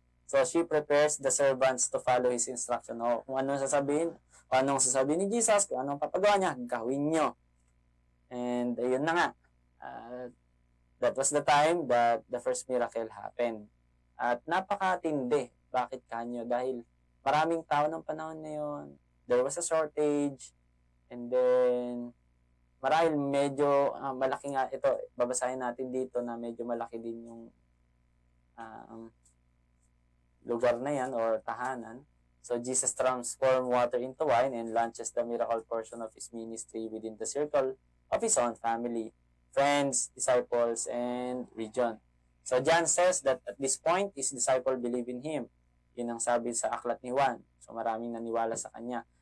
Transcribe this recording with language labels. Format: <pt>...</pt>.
<en>So she prepares the servants to follow his instruction.</en> <tl>O kung anong sasabihin ni Jesus, kung anong papagawa niya, gawin nyo. And ayun na nga.</tl> <en>That was the time that the first miracle happened.</en> <tl>At napakatindi. Bakit kanyo? Dahil maraming tao ng panahon na yun.</tl> <en>There was a shortage. And then,</en> <tl>marahil medyo malaki nga ito. Babasahin natin dito na medyo malaki din yung lugar na yan or tahanan.</tl> <en>So, Jesus transformed water into wine and launches the miracle portion of his ministry within the circle of his own family, friends, disciples, and region. So, John says that at this point, his disciple believe in him.</en> <tl>Yun ang sabi sa aklat ni Juan. So, maraming naniwala sa kanya.</tl>